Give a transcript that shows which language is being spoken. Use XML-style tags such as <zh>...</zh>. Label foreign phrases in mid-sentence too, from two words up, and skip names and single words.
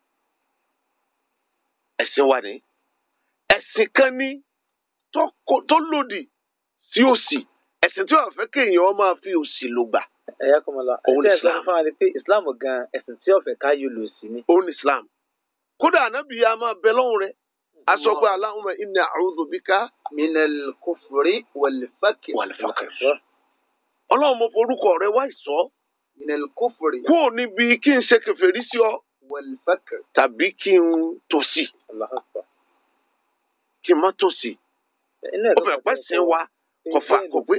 <yo>ẹ̀sìn wa ni ẹ̀sìn kan ní tó lòdì sí òṣì ẹ̀sìn tí wọ́n fẹ́ kéèyàn máa fi òṣì lò gbà. ẹ̀yà kò mọ̀ lọ òun Islam fún wa ni pé Islam gan ẹ̀sìn tí wọ́n fẹ́ ká yóò lò sí ni. òun Islam kódà ànábì yà máa bẹ lọ́hùn rẹ̀ a sọ pé</yo> <ar>Allahumma inni a'udhu bika minal kufri wal fakr.</ar> <yo>ọlọ́run mo forúkọ rẹ wá ìsọ́</yo> <ar>minal kufri</ar> <yo>kúrò níbi kí n ṣe kèfèrí sí ọ</yo> <ar>wal fakr</ar> <yo>tàbí kí n tòṣì kí n má tòṣì ó fẹ́ pẹ́ sìn wa kọfà kò pé.</yo>